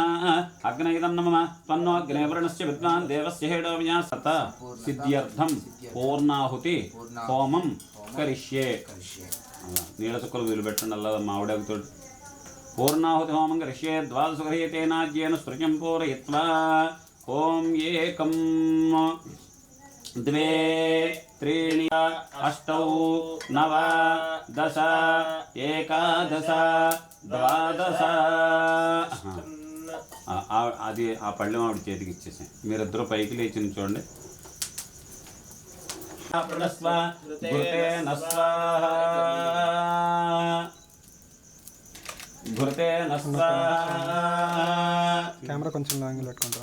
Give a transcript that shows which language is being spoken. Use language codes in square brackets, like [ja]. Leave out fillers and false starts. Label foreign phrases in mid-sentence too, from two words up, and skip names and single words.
[sa] అగ్నైదన్నమ త్వన్నో అగ్నేవర్ణస్య విద్వాన్ దేవస్య హేడో విజాసత సిద్ధ్యర్థం పూర్ణాహుతి హోమం కరిష్యే. [te] నీళ్ళ చుక్కలు వీలుపెట్టండి అలా మావిడాకుతో. [sa] పూర్ణాహుతి హోమం కరిష్యే. ద్వాదశగృహ్యతేనాజ్యేన స్పృశం పూరయిత్వా. ఓం ఏకం द्वे त्रीणि अष्टौ नव दश एकादश द्वादश. [te] అది ఆ పళ్ళెం ఆవిడ చేతికి ఇచ్చేసాం. మీరిద్దరూ పైకి లేచి చూడండి. కెమెరా కొంచెం లాంగ్ పెట్టుకుంటారా?